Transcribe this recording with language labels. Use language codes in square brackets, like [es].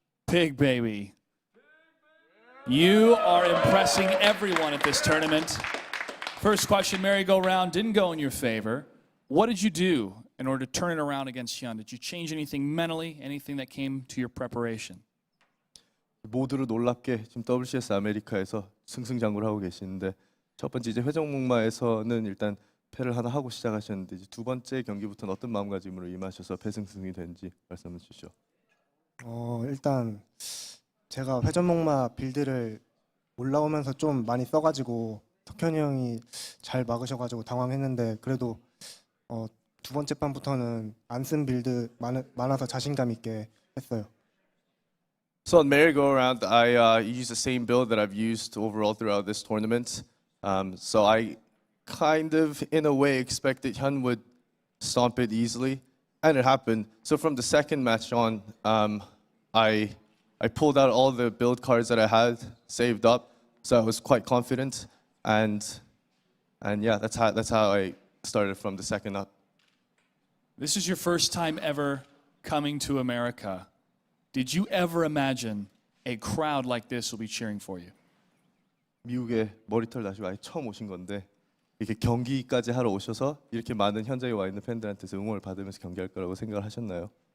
[en] Pigbaby, you are impressing everyone at this tournament. First question, merry-go-round, didn't go in your favor. What did you do in order to turn it around against HyuN? Did you change anything mentally, anything that came to your preparation? [ko] 모두를 놀랍게 지금 WCS 아메리카에서 승승장구를 하고 계시는데 첫 번째 이제 회전목마에서는 일단 패를 하나 하고 시작하셨는데 이제 두 번째 경기부터는 어떤 마음가짐으로 임하셔서 패승승이 된지 말씀해 주시죠. 일단 제가 회전목마 빌드를 올라오면서 좀 많이 써가지고 덕현이 형이 잘 막으셔가지고 당황했는데 그래도 두 번째 판부터는 안 쓴 빌드 많아서 자신감 있게 했어요. [en] So on merry-go-round, I use the same build that I've used overall throughout this tournament. So I kind of, in a way, expected HyuN would stomp it easily, and it happened. So from the second match on, I pulled out all the build cards that I had saved up, so I was quite confident, and yeah, that's how I started from the second up. This is your first time ever coming to America. Did you ever imagine a crowd like this will be cheering for you? [ko] 미국에 머리털 다시 아예 처음 오신 건데 이렇게 경기까지 하러 오셔서 이렇게 많은 현장에 와 있는 팬들한테서 응원을 받으면서 경기할 거라고 생각을 하셨나요?